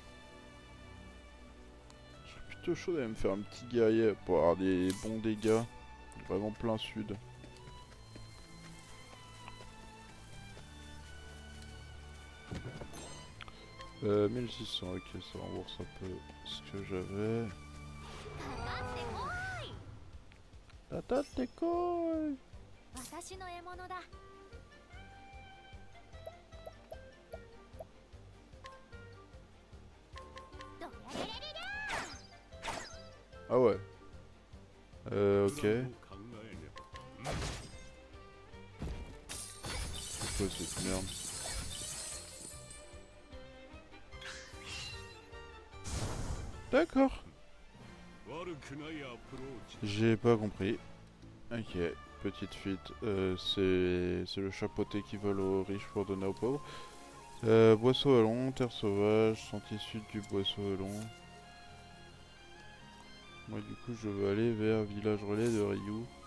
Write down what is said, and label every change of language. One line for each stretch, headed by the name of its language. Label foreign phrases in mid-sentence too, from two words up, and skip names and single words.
French: Je serais plutôt chaud d'aller me faire un petit guerrier pour avoir des bons dégâts. Vraiment plein sud. Euh, 1600, ok, ça rembourse un peu ce que j'avais.
Japanese: かかってこ
French: La tête des couilles!
Japanese: い私の獲物だ どやれれれれ
French: Ah ouais. Ok.
Japanese: プランを考えねば。
French: C'est quoi cette merde? D'accord.
Japanese: 悪くないアプローチ。
French: J'ai pas compris. Ok, petite fuite. C'est le chapeauté qui vole aux riches pour donner aux pauvres. Bois sauvalon, terre sauvage, sentier sud du bois sauvalon. Moi du coup je veux aller vers village relais de Ryu.